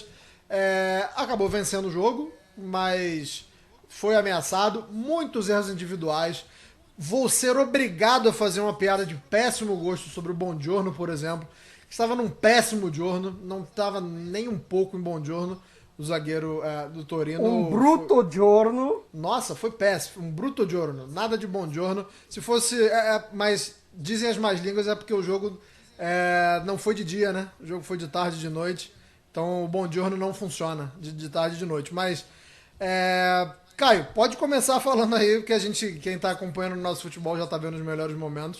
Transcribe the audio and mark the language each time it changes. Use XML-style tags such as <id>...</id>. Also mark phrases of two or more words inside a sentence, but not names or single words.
<pt>Acabou vencendo o jogo, mas foi ameaçado. Muitos erros individuais. vou ser obrigado a fazer uma piada de péssimo gosto sobre o Buongiorno, por exemplo. Estava num péssimo giorno, não estava nem um pouco em Buongiorno, o zagueiro do Torino.</pt> <it>Um bruto giorno.</it> <pt>Nossa, foi péssimo, um</pt> <it>bruto giorno,</it> <pt>nada de Buongiorno. Se fosse, mas dizem as más línguas, é porque o jogo não foi de dia, né? O jogo foi de tarde e de noite, então o Buongiorno não funciona de tarde e de noite, mas... Caio, pode começar falando aí, porque quem está acompanhando o nosso futebol já está vendo os melhores momentos.</pt>